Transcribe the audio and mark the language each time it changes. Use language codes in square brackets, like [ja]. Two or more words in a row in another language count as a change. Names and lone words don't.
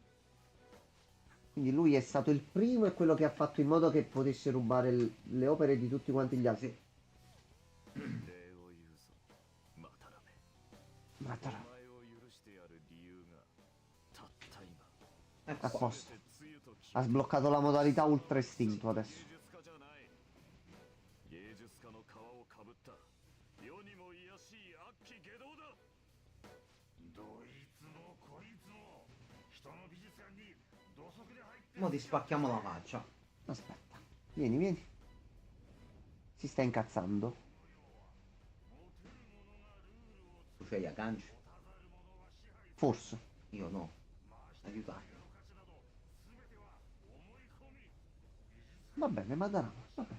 [it] Quindi lui è stato il primo e quello che ha fatto in modo che potesse rubare le opere di tutti quanti gli altri. [ja] 礼を言うぞ、マタラメ。 Matarame. お前を許してやる理由がたった今。 [it] A posto. [ja] 全て露と決 [it] Ha [ja] め [it] sbloccato la modalità ultra istinto adesso. [ja] 芸術家じゃない。芸術家の皮をかぶった世にも卑しい悪鬼下道だ。どいつもこいつも人の美術館に土足で入って [it] Mo ti spacchiamo la faccia. Aspetta. Vieni, vieni. Si sta incazzando. Tu c'hai la canci? Forse. Io no. Aiutarmi. Va bene, Madarame. Va bene.